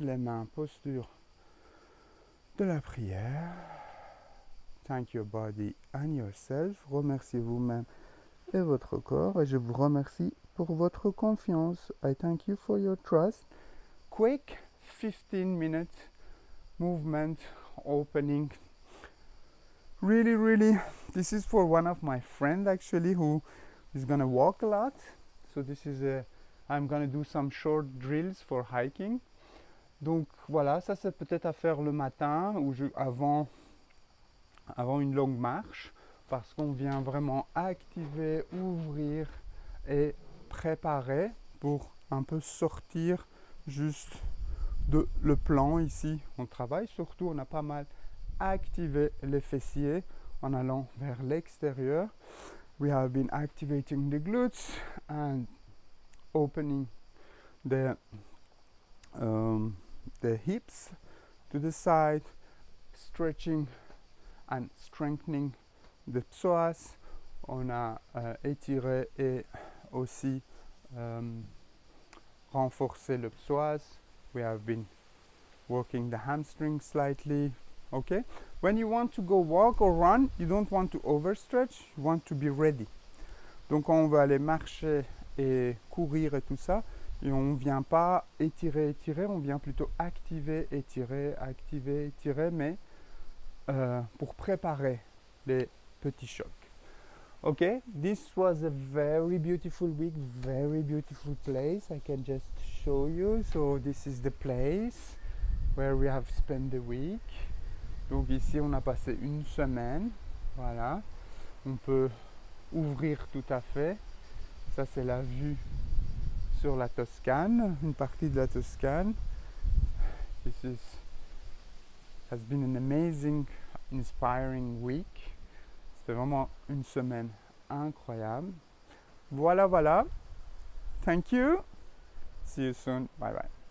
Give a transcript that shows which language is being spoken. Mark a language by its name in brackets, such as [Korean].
[French] Les mains posture de la prière. [English] Thank your body and yourself. [French] Remerciez vous-même et votre corps. Et je vous remercie pour votre confiance. [English] I thank you for your trust. Quick 15-minute movement opening. Really, this is for one of my friends actually who is gonna walk a lot. So this is I'm gonna do some short drills for hiking. [French] Donc voilà, ça c'est peut-être à faire le matin ou avant une longue marche parce qu'on vient vraiment activer, ouvrir et préparer pour un peu sortir juste de le plan ici. On travaille surtout, on a pas mal activé les fessiers en allant vers l'extérieur. [English] We have been activating the glutes and opening the hips to the side, stretching and strengthening the psoas. [French] On a étiré et aussi renforcé le psoas. [English] We have been working the hamstring slightly. Okay? When you want to go walk or run, you don't want to overstretch, you want to be ready. [French] Donc quand on veut aller marcher et courir et tout ça, et on ne vient pas étirer, on vient plutôt activer, étirer, mais pour préparer les petits chocs. [English] Okay, this was a very beautiful week, very beautiful place. I can just show you. So this is the place where we have spent the week. [French] Donc ici on a passé une semaine. Voilà. On peut ouvrir tout à fait. Ça c'est la vue sur la Toscane, une partie de la Toscane. [English] Has been an amazing, inspiring week. [French] C'était vraiment une semaine incroyable. Voilà, voilà. [English] Thank you. See you soon. Bye bye.